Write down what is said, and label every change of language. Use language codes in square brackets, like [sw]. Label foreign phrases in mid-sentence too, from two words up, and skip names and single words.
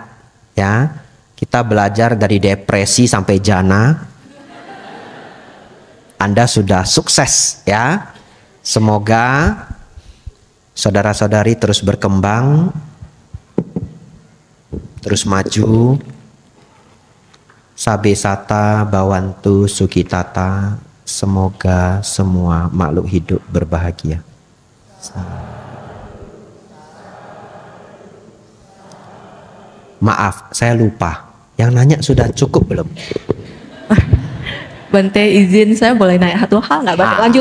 [id] Ya, kita belajar dari depresi sampai jana. Anda sudah sukses ya. Semoga saudara-saudari terus berkembang, terus maju. [pi] Sabe sata bawantu sukitata. [id] Semoga semua makhluk hidup berbahagia. Maaf, saya lupa. Yang nanya sudah cukup belum? Bante izin saya boleh naik satu hal nggak Bante?